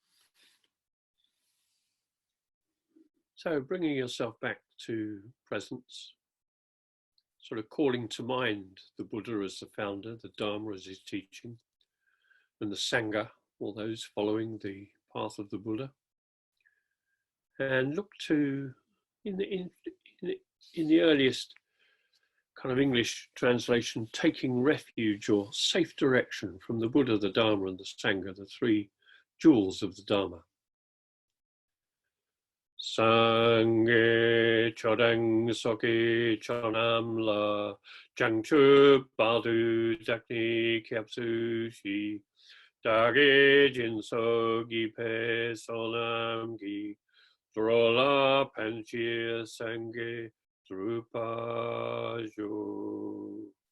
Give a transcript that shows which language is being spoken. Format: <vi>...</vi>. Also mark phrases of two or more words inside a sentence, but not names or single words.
<en>So bringing yourself back to presence, sort of calling to mind the Buddha as the founder, the Dharma as his teaching, and the Sangha, all those following the path of the Buddha. And look to, in the earliest kind of English translation, taking refuge or safe direction from the Buddha, the Dharma, and the Sangha, the three jewels of the Dharma.</en> <bo>སངས་རྒྱས་ཆོས་དང་ཚོགས་ཀྱི་མཆོག་རྣམས་ལ། བྱང་ཆུབ་བར་དུ་བདག་ནི་སྐྱབས་སུ་མཆི། བདག་གིས་སྦྱིན་སོགས་བགྱིས་པའི་བསོད་ནམས་ཀྱིས། འགྲོ་ལ་ཕན་ཕྱིར་སངས་རྒྱས་འགྲུབ་པར་ཤོག.</bo>